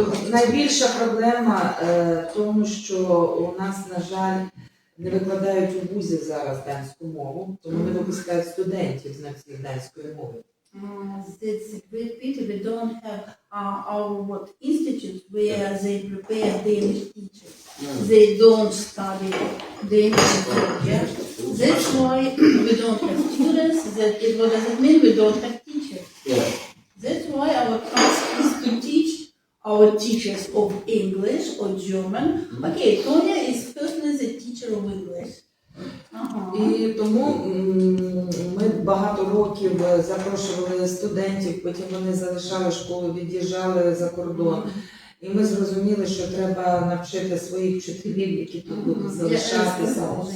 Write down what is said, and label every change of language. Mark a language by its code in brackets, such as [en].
[uk] Найбільша проблема в тому, що у нас, на жаль, не викладають у вузі зараз данську мову, тому не випускають студентів з носіїв данської мови. [en] It's a great pity we don't have our institutes where they prepare Danish teachers. They don't study Danish. Yeah? That's why we don't have students. What does it mean? We don't have teachers. Yeah. That's why our task is to teach our teachers of English or German. Okay, Tonya is personally the teacher of English. [uk] І тому ми багато років запрошували студентів, потім вони залишали школу, від'їжджали за кордон. І ми зрозуміли, що треба навчити своїх вчителів, які тут будуть залишатися.